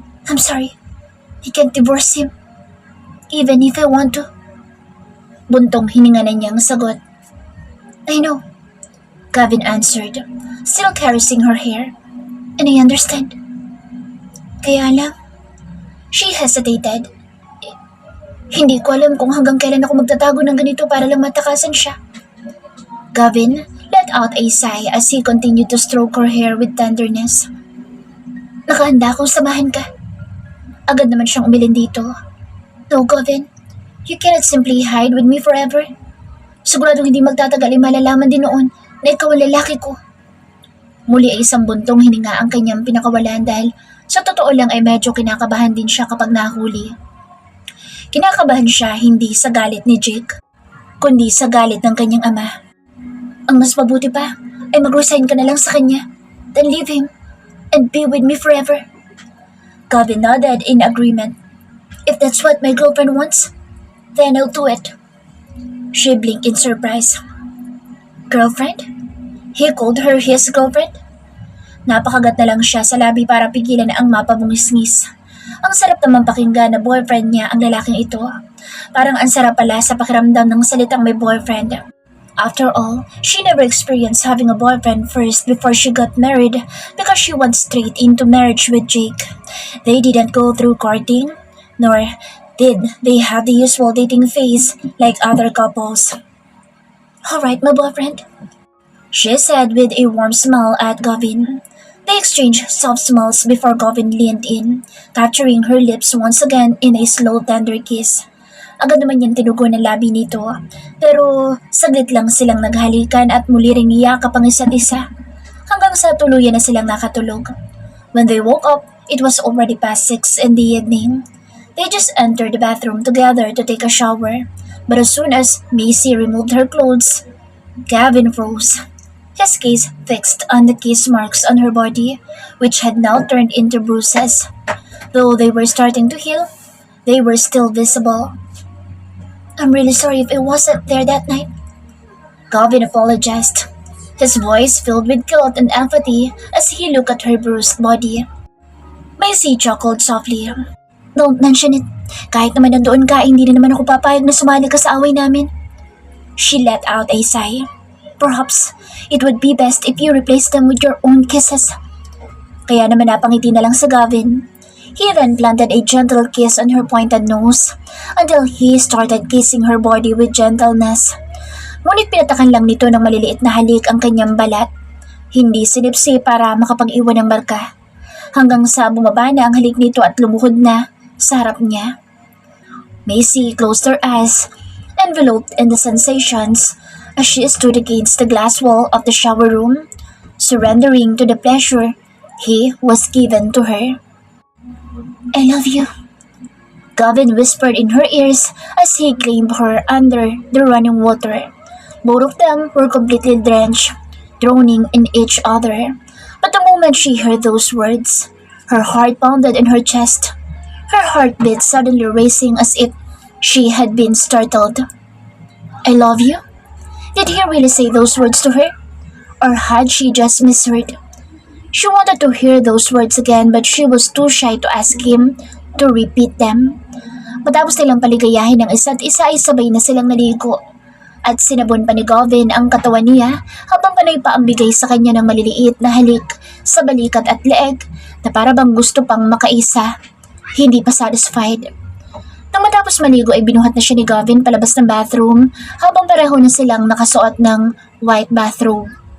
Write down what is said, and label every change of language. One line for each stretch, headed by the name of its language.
English: I'm sorry, I can't divorce him, even if I want to.
Filipino: Buntong hininga na niyang sagot.
English: I know, Gavin answered, still caressing her hair, and I understand.
Filipino: Kaya lang,
English: she hesitated.
Filipino: Hindi ko alam kung hanggang kailan ako magtatago ng ganito para lang matakasan siya.
English: Gavin let out a sigh as he continued to stroke her hair with tenderness.
Filipino: Nakahanda akong samahan ka. Agad naman siyang umilin dito.
English: No, Gavin, you cannot simply hide with me forever.
Filipino: Siguradong hindi magtatagal ay malalaman din noon na ikaw ang lalaki ko. Muli ay isang buntong hininga ang kanyang pinakawalan dahil sa totoo lang ay medyo kinakabahan din siya kapag nahuli. Kinakabahan siya hindi sa galit ni Jake, kundi sa galit ng kanyang ama. Ang mas mabuti pa ay mag-resign ka na lang sa kanya,
English: then leave him and be with me forever. Gavin nodded in agreement. If that's what my girlfriend wants, then I'll do it. She blinked in surprise. Girlfriend? He called her his girlfriend?
Filipino: Napakagat na lang siya sa labi para pigilan ang mapabungis-ngis. Ang sarap naman pakinggan na boyfriend niya ang lalaking ito. Parang ang sarap pala sa pakiramdam ng salitang may boyfriend.
English: After all, she never experienced having a boyfriend first before she got married because she went straight into marriage with Jake. They didn't go through courting, nor did they have the usual dating phase like other couples. Alright, my boyfriend, she said with a warm smile at Gavin. They exchanged soft smiles before Gavin leaned in, capturing her lips once again in a slow, tender kiss.
Filipino: Agad naman niyang tinugo ng labi nito, pero saglit lang silang naghalikan at muli ring iyakap ang isa't isa, hanggang sa tuluyan na silang nakatulog.
English: When they woke up, it was already past 6 in the evening. They just entered the bathroom together to take a shower, but as soon as Macy removed her clothes, Gavin froze, his gaze fixed on the kiss marks on her body, which had now turned into bruises. Though they were starting to heal, they were still visible. I'm really sorry if I wasn't there that night. Gavin apologized, his voice filled with guilt and empathy as he looked at her bruised body. Macy chuckled softly. Don't mention it.
Filipino: Kahit naman nandoon ka, hindi na naman ako papayag na sumali ka sa away namin.
English: She let out a sigh. Perhaps it would be best if you replace them with your own kisses.
Filipino: Kaya naman napangiti na lang sa Gavin.
English: He then planted a gentle kiss on her pointed nose until he started kissing her body with gentleness.
Filipino: Ngunit pinatakan lang nito ng maliliit na halik ang kanyang balat. Hindi sinipsi para makapag-iwan ng marka. Hanggang sa bumaba na ang halik nito at lumuhod na sa harap niya. Macy closed her eyes, enveloped in the sensations as she stood against the glass wall of the shower room, surrendering to the pleasure he was given to her. I love you, Gavin whispered in her ears as he claimed her under the running water. Both of them were completely drenched, droning in each other. But the moment she heard those words, her heart pounded in her chest, her heartbeat suddenly racing as if she had been startled. I love you? Did he really say those words to her? Or had she just misheard? She wanted to hear those words again but she was too shy to ask him to repeat them. Matapos nilang paligayahin ng isa't isa ay sabay na silang naligo. At sinabon pa ni Gavin ang katawan niya habang panay pa ang bigay sa kanya ng maliliit na halik sa balikat at leeg na para bang gusto pang makaisa, hindi pa satisfied. Nang matapos maligo ay binuhat na siya ni Gavin palabas ng bathroom habang pareho na silang nakasuot ng white bathrobe.